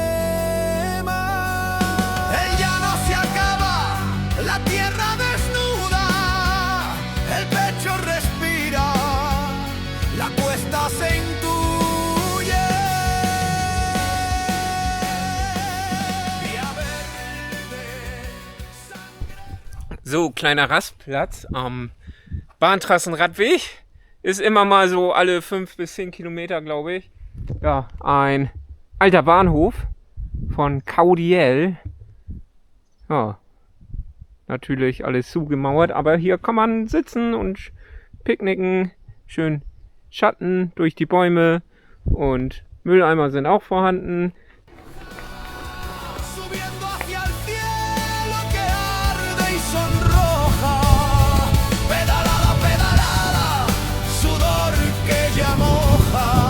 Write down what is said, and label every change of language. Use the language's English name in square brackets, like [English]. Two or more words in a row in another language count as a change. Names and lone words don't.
[Spanish] El llano se acaba, la tierra desnuda, el pecho respira, la cuesta se intuye. Vía verde, [German] So, kleiner Rastplatz am Bahntrassenradweg. Ist immer mal so alle 5 bis 10 Kilometer, glaube ich. Ja, ein alter Bahnhof von Caudiel. Ja, natürlich alles zugemauert, aber hier kann man sitzen und picknicken. Schön Schatten durch die Bäume und Mülleimer sind auch vorhanden. [Spanish] subiendo hacia el cielo que arde y sonroja. Pedalada, pedalada, sudor que ya moja.